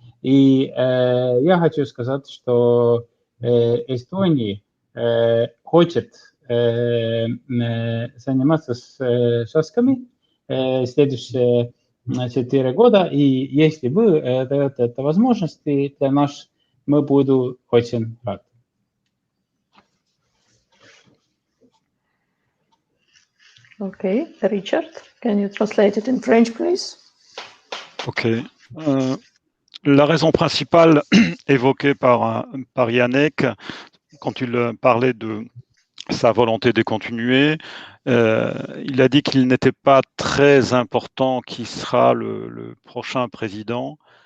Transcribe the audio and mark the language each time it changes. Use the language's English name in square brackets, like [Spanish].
[Russian] И я хочу сказать, что Эстония хочет заниматься с шашками следующие 4 года. И если вы даете это возможности для нас, мы будем очень рады. [English] Okay, Richard, can you translate it in French, please? Okay. [French] La raison principale évoquée par Yannick, quand il parlait de sa volonté de continuer, il a dit qu'il n'était pas très important qui sera le prochain président,